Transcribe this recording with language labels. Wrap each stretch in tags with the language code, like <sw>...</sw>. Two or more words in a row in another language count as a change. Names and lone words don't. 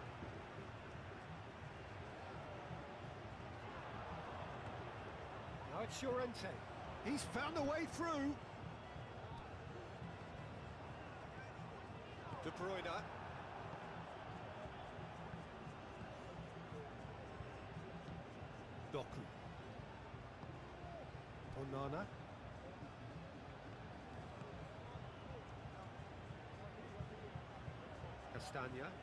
<en>Now it's Llorente. He's found a way through. De Bruyne. Doku. Onana. Castagna.</en>